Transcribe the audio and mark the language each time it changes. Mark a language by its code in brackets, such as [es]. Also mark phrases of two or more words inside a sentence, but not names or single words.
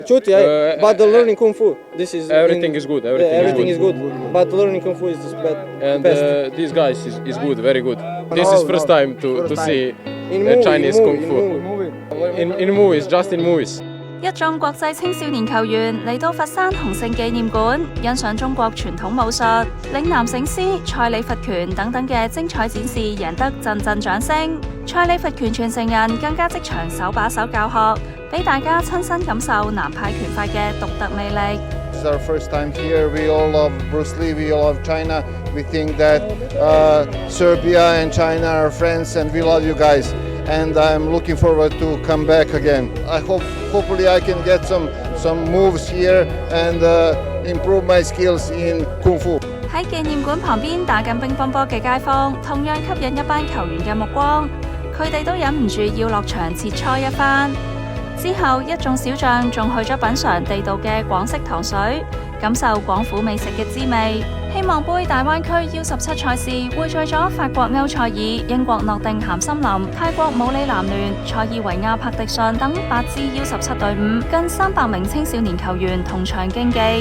[en] Shoot, yeah, but the learning kung fu. This is Everything is good. Everything is good. But learning kung fu is the And best. these guys is good, very good. This is first time to see In movie, Chinese in kung movie, fu in movie. in movies, just in movies. [yue] 一眾國際青少年球員嚟到佛山洪聖紀念館，欣賞中國傳統武術、嶺南醒獅、蔡李佛拳等等嘅精彩展示，贏得陣陣掌聲。蔡李佛拳傳承人更加即場手把手教學，俾大家親身感受南派拳法嘅獨特魅力。 [en] This is our first time here. We all love Bruce Lee. We all love China. We think that Serbia and China are friends, and we love you guys. And I'm looking forward to come back again. Hopefully I can get some moves here and improve my skills in Kung Fu. [yue] 喺紀念館旁邊打緊乒乓波嘅街坊，同樣吸引一班球員嘅目光，佢哋都忍唔住要落場切磋一番。之後，一眾小將仲去咗品嚐地道嘅廣式糖水，感受廣府美食嘅滋味。希望杯大灣區 U17 賽事匯聚咗法國歐塞爾、英國諾定咸森林、泰國武里男聯、塞爾維亞柏迪遜等8支 U17 隊伍，近300名青少年球員同場競技。